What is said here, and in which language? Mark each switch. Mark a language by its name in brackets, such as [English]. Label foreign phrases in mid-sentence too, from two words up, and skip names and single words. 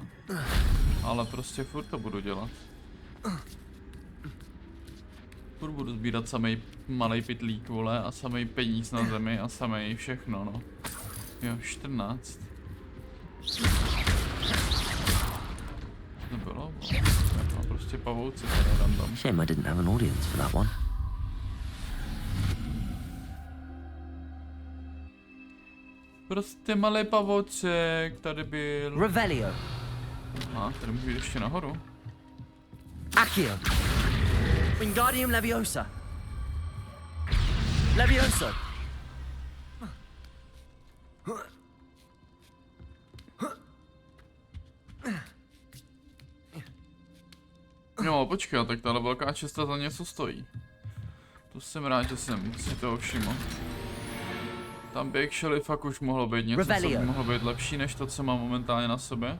[Czech] Ale prostě furt to budu dělat. Furt budu sbírat samej malej pytlík, vole, a samej peníz na zemi a samej všechno, no. Jo, 14. To bylo, no, prostě pavouci tady random. [English] Shame I didn't have an audience for that one. [Czech] Prostě malý pavouček tady byl. Revelio. Aha, tady můžu jít ještě nahoru. Accio. Wingardium Leviosa. Levioso. No, počkej, tak tahle velká česta za něco stojí. To jsem rád, že jsem si toho všiml. Tam by actually fakt už mohlo být něco, co by mohlo být lepší než to, co mám momentálně na sobě.